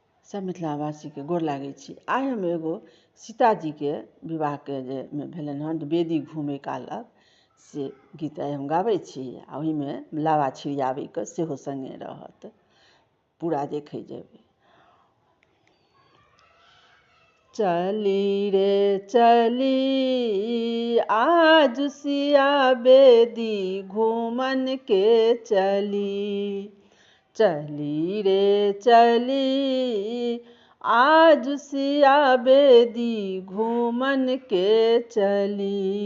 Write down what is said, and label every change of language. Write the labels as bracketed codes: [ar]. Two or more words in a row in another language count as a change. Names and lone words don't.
[mai] सब मिथिलावासी के गोर लागै छी। आइ हम एगो सीताजी के विवाह के जे भेलनि हन बेदी घूमे कालक से गीत आइ हम गाबै छी आ ओहिमे लावा छिड़ियाबै के सेहो संगे रहत। पूरा देखै जेबै। चली रे चली आज सिया बेदी घूमन के चली, चली रे चली आज सिया बेदी घूमन के चली।